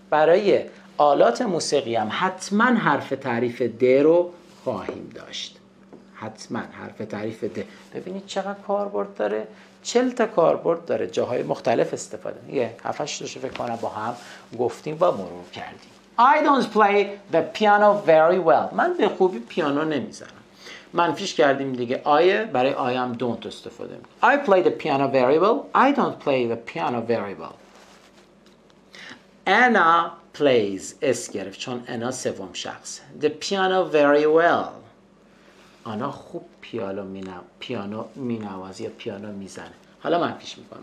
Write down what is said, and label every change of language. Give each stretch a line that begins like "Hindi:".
Persian: برای آلات موسیقی هم حتما حرف تعریف د رو خواهیم داشت. حتما حرف تعریف د. ببینید چقدر کاربرد داره. 40 تا کاربرد داره، جاهای مختلف استفاده. یه 7-8 تاشو فکر کنم با هم گفتیم و مرور کردیم.
English: I don't play the piano very well.
Persian: من به خوبی پیانو نمیزنم. منفیش کردیم دیگه. برای I هم don't استفاده میکنم.
English: I play the piano very well. I don't play the piano very well. Anna plays
Persian: اس گرفت چون انا سوم شخص.
English: The piano very well.
Persian: آنا خوب پیانو مینوازه یا پیانو میزنه. حالا منفیش میکنم.